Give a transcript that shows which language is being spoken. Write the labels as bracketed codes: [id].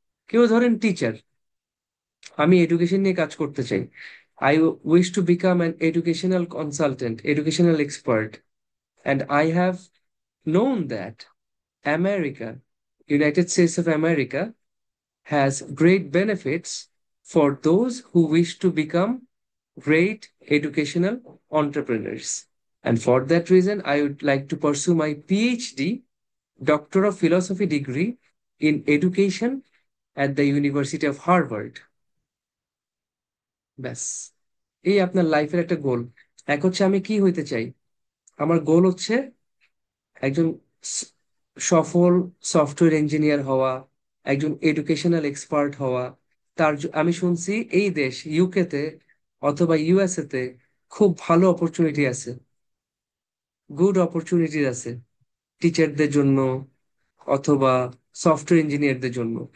[bn] কেউ ধরেন টিচার, আমি এডুকেশন নিয়ে কাজ করতে চাই। [en] I wish to become an educational consultant, educational expert, and I have known that America, United States of America, has great benefits for those who wish to become great educational entrepreneurs. And for that reason, I would like to pursue my PhD, Doctor of Philosophy degree in education at the University of Harvard. [bn] ব্যাস, এই আপনার লাইফের একটা গোল। এক হচ্ছে আমি কি হইতে চাই, আমার গোল হচ্ছে একজন স- সফল সফটওয়্যার ইঞ্জিনিয়ার হওয়া, একজন এডুকেশনাল এক্সপার্ট হওয়া। আমি শুনছি এই দেশ ইউকেতে অথবা ইউএসএ তে খুব ভালো অপরচুনিটি আছে, গুড অপরচুনিটি আছে টিচারদের জন্য অথবা সফটওয়্যার ইঞ্জিনিয়ারদের জন্য।